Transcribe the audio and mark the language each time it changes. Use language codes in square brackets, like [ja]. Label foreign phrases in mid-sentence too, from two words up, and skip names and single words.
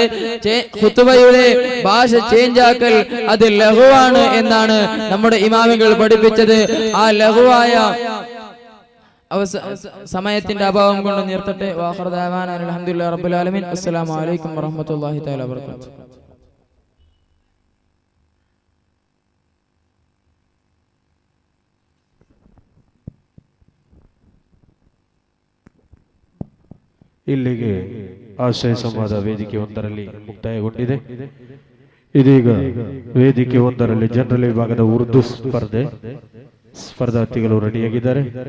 [ml] ഖുത്ബയുടെ ഭാഷ ചേഞ്ച് ആക്കൽ അത് ലഘുവാണ് എന്നാണ് നമ്മുടെ ഇമാമികൾ പഠിപ്പിച്ചത്. ആ ലഘുവായ സമയത്തിന്റെ അഭാവം കൊണ്ട് നിർത്തട്ടെ. [ar] وآخر دعوانا الحمد لله رب العالمين. السلام عليكم ورحمة الله تعالى وبركاته. [kn] ಇಲ್ಲಿಗೆ ಆಶಯ ಸಂವಾದ ವೇದಿಕೆ ಒಂದರಲ್ಲಿ ಮುಕ್ತಾಯಗೊಂಡಿದೆ. ಇದೀಗ ವೇದಿಕೆ ಒಂದರಲ್ಲಿ ಜನರಲ್ ವಿಭಾಗದ ಉರ್ದು ಸ್ಪರ್ಧಾರ್ಥಿಗಳು ರೆಡಿಯಾಗಿದ್ದಾರೆ.